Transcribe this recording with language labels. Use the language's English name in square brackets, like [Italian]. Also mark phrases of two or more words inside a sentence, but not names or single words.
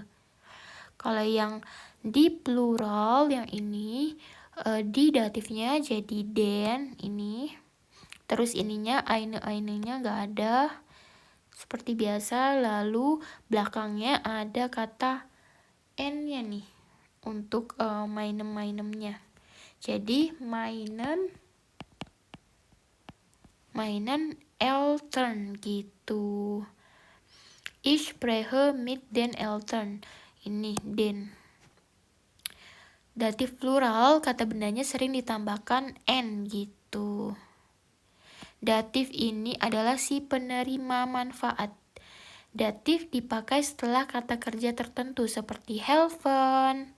[Indonesian] Kalau yang di plural yang ini di datifnya jadi den ini. Terus ininya eine-einenya gak ada seperti biasa. Lalu belakangnya ada kata n-nya nih untuk meinem-meinemnya. Jadi [German] meinen Eltern [Indonesian] gitu. [German] Ich spreche mit den Eltern. [Indonesian] Ini den. Datif plural kata bendanya sering ditambahkan n gitu. Datif ini adalah si penerima manfaat. Datif dipakai setelah kata kerja tertentu seperti helfen.